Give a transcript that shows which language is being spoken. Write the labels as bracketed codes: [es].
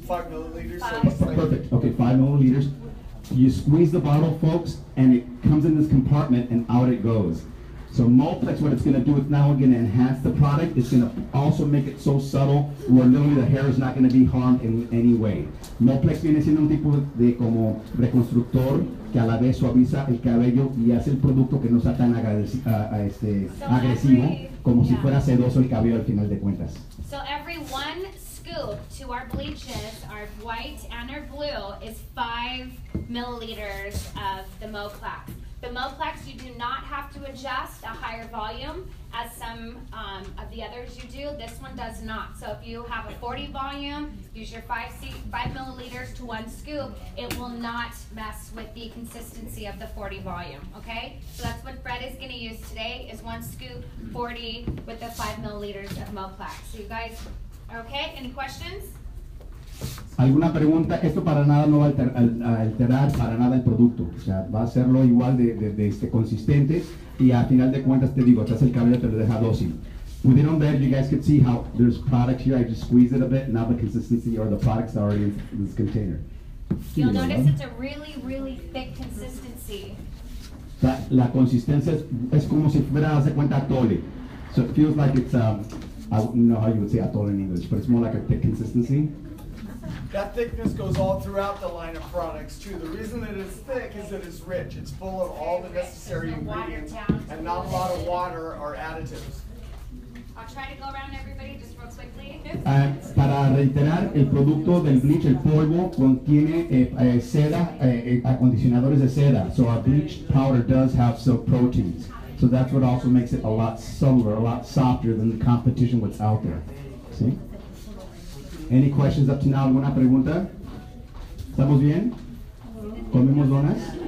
[en] 5 milliliters. Perfect, okay, 5 milliliters. You squeeze the bottle, folks, and it comes in this compartment and out it goes. So Moeplex, what it's going to do is now we're going to enhance the product. It's going to also make it so subtle where literally the hair is not going to be harmed in any way. [es] Moeplex viene siendo un tipo de como reconstructor que a la vez suaviza el cabello y hace el producto que no sea tan agresivo como si fuera sedoso el cabello al final de cuentas. [en] So every one scoop to our bleaches, our white and our blue, is 5 milliliters of the Moeplex. The Moeplex, you do not have to adjust a higher volume as some of the others you do. This one does not. So if you have a 40 volume, use your 5 milliliters to 1 scoop. It will not mess with the consistency of the 40 volume, okay? So that's what Fred is going to use today is 1 scoop 40 with the 5 milliliters of Moeplex. So you guys, okay? Any questions? [es] ¿Alguna pregunta? Esto para nada no va a alterar para nada el producto. O sea, va a hacerlo igual de consistente y al final de cuentas te digo, atrás el cabello te lo deja dócil. Pudieron ver, [en] you guys could see how there's product here. I just squeezed it a bit. Now the consistency or the product's already in this container. You'll notice it's a really, really thick consistency. [es] La consistencia es como si fuera, hace cuenta, atole. [en] So it feels like it's, I don't know how you would say atole in English, but it's more like a thick consistency. That thickness goes all throughout the line of products too. The reason that it's thick is that it's rich. It's full of all the necessary ingredients and not a lot of water or additives. I'll try to go around everybody just real quickly. [es] Para reiterar, el producto del bleach, el polvo, contiene seda, acondicionadores de seda. [en] So our bleach powder does have silk proteins. So that's what also makes it a lot subtler, a lot softer than the competition what's out there. See? Any questions up to now? [es] ¿Alguna pregunta? ¿Estamos bien? ¿Comemos donuts?